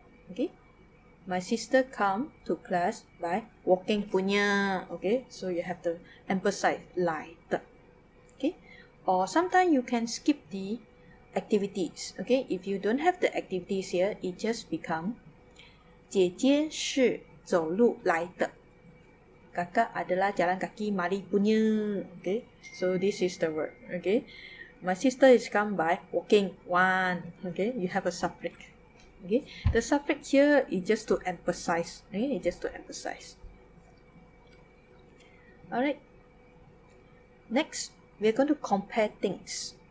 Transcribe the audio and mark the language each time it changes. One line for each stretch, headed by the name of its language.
English: Okay, my sister come to class by walking
Malay: punya.
English: Okay, so you have to emphasize
Chinese: 来的.
English: Okay, or sometimes you can skip the activities. Okay, if you don't have the activities here, it just become
Chinese: 姐姐是走路来的.
Malay: Kakak adalah jalan kaki mari punya.
English: Okay, so this is the word. Okay, my sister is come by walking 1. Okay, you have a suffix. Okay, the suffix here is just to emphasize. Okay, it's just to emphasize. Alright, next we're going to compare things.